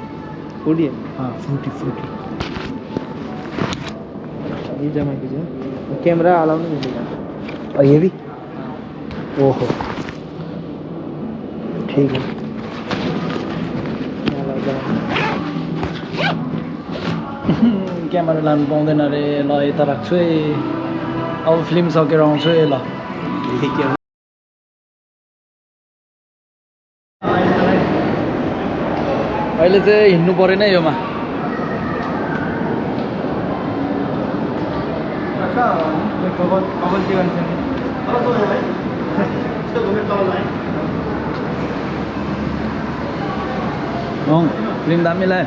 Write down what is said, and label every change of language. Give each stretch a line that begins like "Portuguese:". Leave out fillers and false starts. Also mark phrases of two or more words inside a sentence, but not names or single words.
Hindi: फूडी है हाँ फ्रूटी ये जमा कीजिए कैमरा अलाउ नहीं मिलेगा और ये भी ओहो ठीक है
Nepali: क्यामेरा लानु पाउँदैन अरे ल यता राख्छु है अब फिल्म सकेर आउँछु है ल अहिले चाहिँ हिँड्नु परेन योमा फिल्म दामी लाग्यो